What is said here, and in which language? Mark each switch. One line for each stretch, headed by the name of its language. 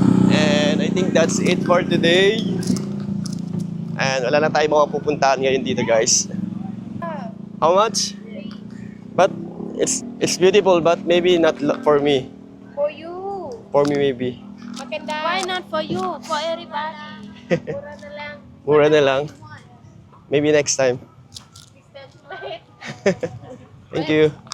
English: And I think that's it for today.
Filipino: And wala na tayo mga pupuntahan ngayon dito guys.
English: How much?
Filipino: But
English: It's beautiful, but maybe not for me. For you. For me, maybe. Maganda. Why not for you? For everybody.
Filipino: Mura na lang. Mura na lang.
English: Maybe next time. Thank you.